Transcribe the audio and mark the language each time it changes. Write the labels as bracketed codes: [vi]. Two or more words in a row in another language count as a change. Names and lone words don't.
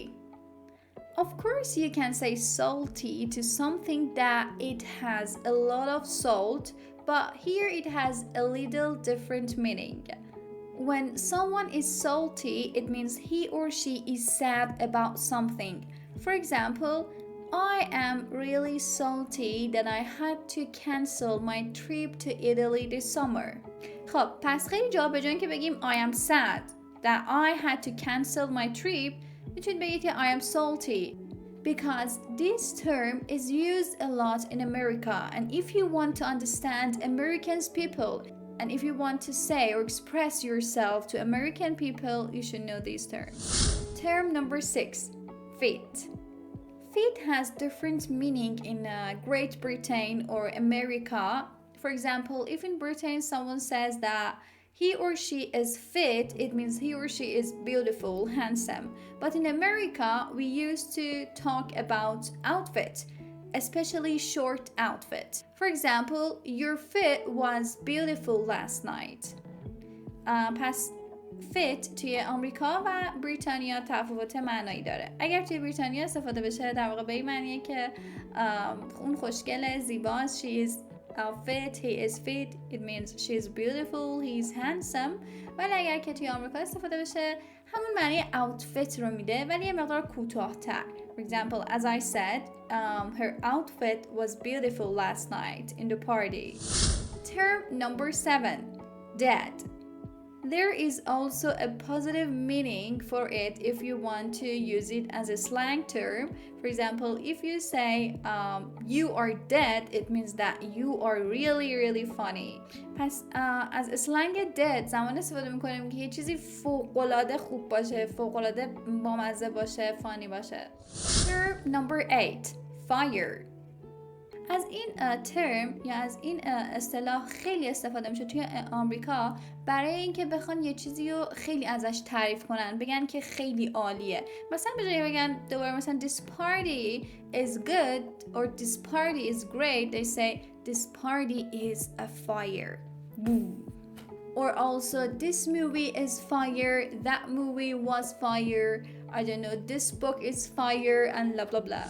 [en] Of course, you can say salty to something that it has a lot of salt, but here it has a little different meaning. When someone is salty, it means he or she is sad about something. For example, I am really salty that I had to cancel my trip to Italy this summer. [fa] خب پس خیلی جا به جای اینکه بگیم [en] I am sad that I had to cancel my trip, [fa] میتونید بگید که [en] I am salty. Because this term is used a lot in America, and if you want to understand American people, and if you want to say or express yourself to American people, you should know these terms. Term number 6, fit. Fit has different meaning in Great Britain or America. For example, if in Britain someone says that he or she is fit, it means he or she is beautiful, handsome. But in America, we used to talk about outfit, especially short outfit. For example, your fit was beautiful last night. [fa] پس fit توی آمریکا و بریتانیا تفاوت معنایی داره. اگر توی بریتانیا استفاده بشه در واقع به این معنیه که اون خوشگله، زیباست، [en] she is fit, he is fit, it means she is beautiful, he is handsome. [fa] ولی اگر که توی آمریکا استفاده بشه همون معنی outfit رو میده ولی یه مقدار کوتاه‌تر. [en] For example, as I said, her outfit was beautiful last night in the party. Term number 7, dead. There is also a positive meaning for it if you want to use it as a slang term. For example, if you say you are dead, it means that you are really really funny. [fa] پس از اسلنگ dead زمان استفاده میکنیم که یه چیزی فوق‌العاده خوب باشه، فوق‌العاده بامزه باشه، فانی باشه. [en] Term number 8, fire. [fa] از این ترم یا از این اصطلاح خیلی استفاده میشه توی آمریکا برای اینکه بخوان یه چیزی رو خیلی ازش تعریف کنن، بگن که خیلی عالیه. مثلا به جای بگن دوباره مثلا [en] this party is good or this party is great, they say this party is a fire. Boom. Or also this movie is fire, that movie was fire, I don't know, this book is fire, and blah blah blah.